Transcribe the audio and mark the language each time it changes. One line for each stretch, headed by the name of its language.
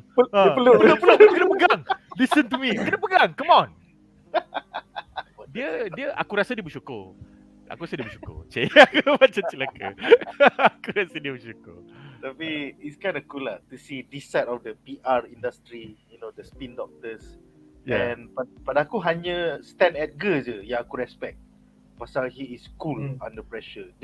Malay: Peluk, kena pegang.
English: Listen to me.
Malay: Kena pegang.
English: Come on.
Malay: Dia aku rasa dia bersyukur. Cik, aku macam celaka. Aku rasa dia bersyukur. Tapi
English: it's kind of cool lah to see this side of the PR industry, you know, the spin doctors.
Malay: And pada aku hanya Stan Edgar je yang aku respect. Pasal
English: he is cool under pressure.